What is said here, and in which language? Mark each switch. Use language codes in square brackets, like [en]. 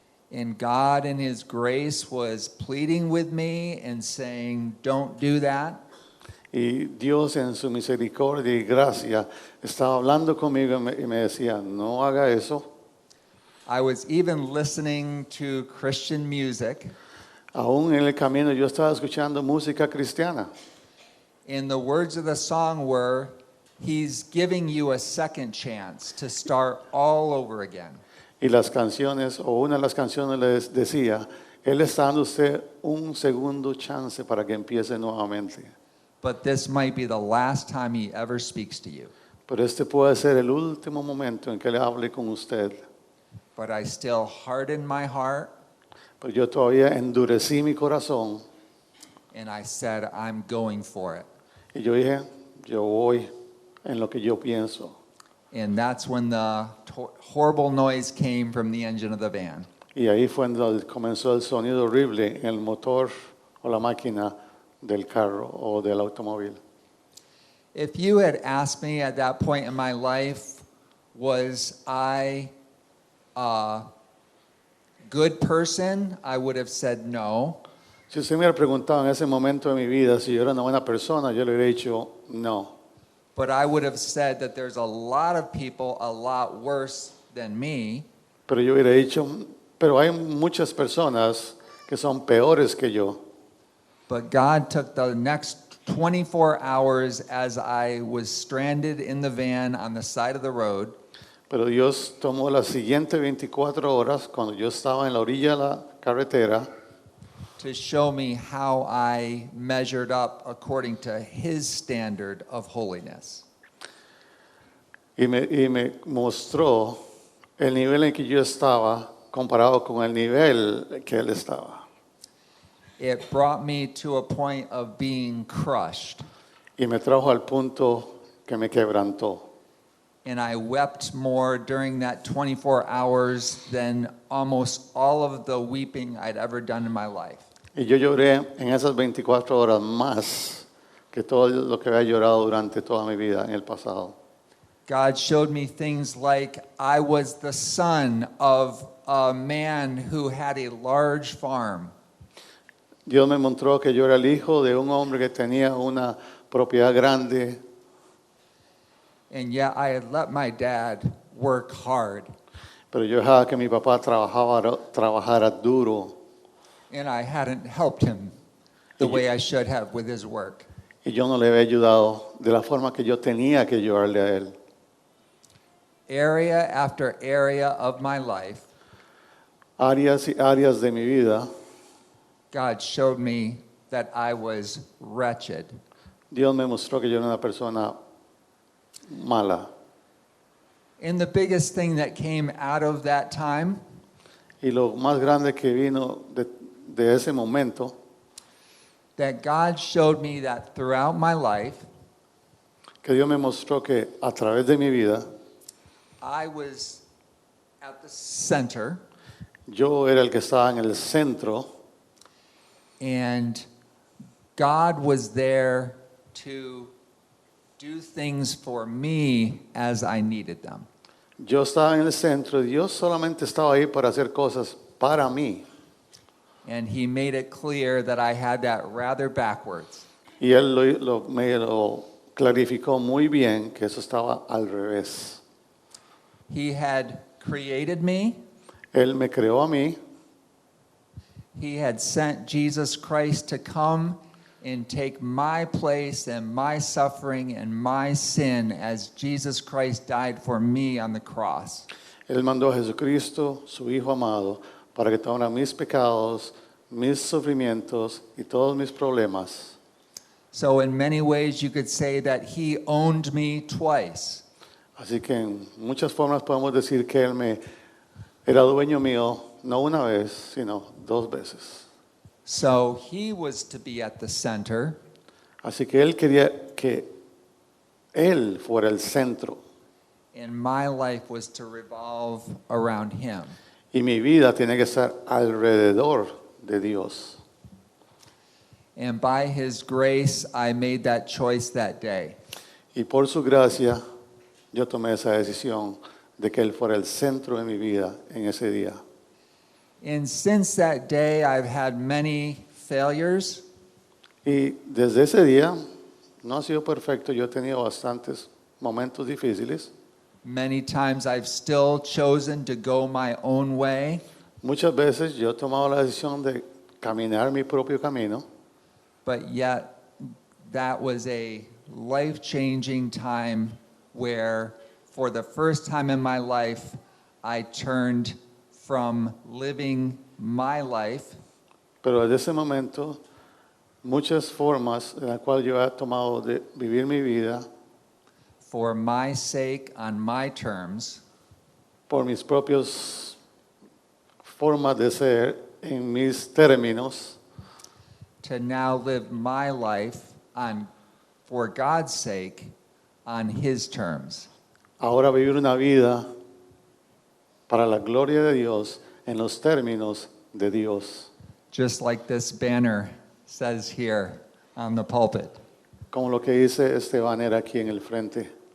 [en] And God in His grace was pleading with me and saying, don't do that. [es] Y Dios en su misericordia y gracia estaba hablando conmigo y me decía, no haga eso. [en] I was even listening to Christian music, [es] Aún en el camino yo estaba escuchando música cristiana. [en] and the words of the song were, He's giving you a second chance to start all over again. [es] Y las canciones, o una de las canciones les decía, Él está dando a usted un segundo chance para que empiece nuevamente. [en] But this might be the last time He ever speaks to you. [es] Pero este puede ser el último momento en que le hable con usted. [en] But I still hardened my heart, [es] Pero yo todavía endurecí mi corazón [en] and I said, I'm going for it. [es] y yo dije, yo voy en lo que yo pienso. [en] And that's when the horrible noise came from the engine of the van. [es] Y ahí fue donde comenzó el sonido horrible en el motor o la máquina del carro o del automóvil. [en] If you had asked me at that point in my life, was I a good person, I would have said no. [es] Si usted me hubiera preguntado en ese momento de mi vida si yo era una buena persona, yo le hubiera dicho no. [en] But I would have said that there's a lot of people a lot worse than me, [es] Pero yo hubiera dicho, pero hay muchas personas que son peores que yo. [en] but God took the next 24 hours as I was stranded in the van on the side of the road, [es] Pero Dios tomó las siguientes 24 horas cuando yo estaba en la orilla de la carretera [en] to show me how I measured up according to His standard of holiness. [es] y me mostró el nivel en que yo estaba comparado con el nivel que Él estaba. [en] It brought me to a point of being crushed, [es] Y me trajo al punto que me quebrantó. [en] and I wept more during that 24 hours than almost all of the weeping I'd ever done in my life. [es] Y yo lloré en esas 24 horas más que todo lo que había llorado durante toda mi vida en el pasado. [en] God showed me things like I was the son of a man who had a large farm. [es] Dios me mostró que yo era el hijo de un hombre que tenía una propiedad grande, [en] And yet I had let my dad work hard, [es] pero yo dejaba que mi papá trabajara duro [en] and I hadn't helped him the way I should have with his work. [es] y yo no le había ayudado de la forma que yo tenía que ayudarle a él. [en] area after area of my life, [es] áreas y áreas de mi vida, [en] God showed me that I was wretched. [es] Dios me mostró que yo era una persona mala. [en] And the biggest thing that came out of that time [es] Y lo más grande que vino de ese momento, [en] that God showed me that throughout my life, [es] que Dios me mostró que a través de mi vida, [en] I was at the center, [es] yo era el que estaba en el centro [en] and God was there to do things for me as I needed them. [es] Yo estaba en el centro y Dios solamente estaba ahí para hacer cosas para mí. [en] And He made it clear that I had that rather backwards. [es] Y Él me lo clarificó muy bien que eso estaba al revés. [en] He had created me. [es] Él me creó a mí. [en] He had sent Jesus Christ to come and take my place and my suffering and my sin as Jesus Christ died for me on the cross. [es] Él mandó a Jesucristo, su Hijo amado, para que tomara mis pecados, mis sufrimientos y todos mis problemas. [en] So in many ways you could say that He owned me twice. [es] Así que en muchas formas podemos decir que Él me era dueño mío, no una vez, sino dos veces. [en] So He was to be at the center, [es] Así que Él quería que Él fuera el centro [en] and my life was to revolve around Him. [es] y mi vida tiene que estar alrededor de Dios. [en] And by His grace, I made that choice that day. [es] Y por su gracia, yo tomé esa decisión de que Él fuera el centro de mi vida en ese día. [en] And since that day, I've had many failures. [es] Y desde ese día, no ha sido perfecto, yo he tenido bastantes momentos difíciles. [en] Many times I've still chosen to go my own way. [es] Muchas veces yo he tomado la decisión de caminar mi propio camino, [en] But yet, that was a life-changing time where, for the first time in my life, I turned from living my life [es] pero desde ese momento, muchas formas en las cuales yo he tomado de vivir mi vida [en] for my sake on my terms [es] por mis propias formas de ser, en mis términos, [en] to now live my life for God's sake on His terms. [es] ahora vivir una vida para la gloria de Dios en los términos de Dios. [en] Just like this banner says here on the pulpit. [es] Como lo que dice este banner aquí en el frente.